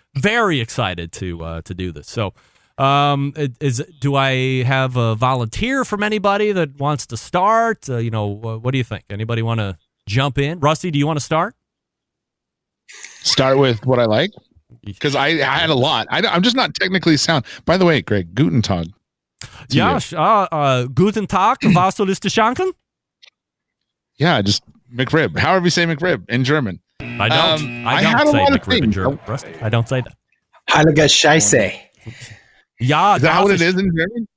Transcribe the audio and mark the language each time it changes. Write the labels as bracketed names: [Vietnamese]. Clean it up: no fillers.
[English] Very excited to do this. So, do I have a volunteer from anybody that wants to start? What do you think? Anybody want to jump in? Rusty, do you want to start? Start with what I like. Because I had a lot. I'm just not technically sound. By the way, Greg, [German] Guten Tag. Ja, Guten Tag, was soll ich dir schenken? [English] Yeah, just McRib. However you say McRib in German. I don't say McRib in German. I don't say that. [German] Heilige Scheiße. Ja, [English] is that what it is in German?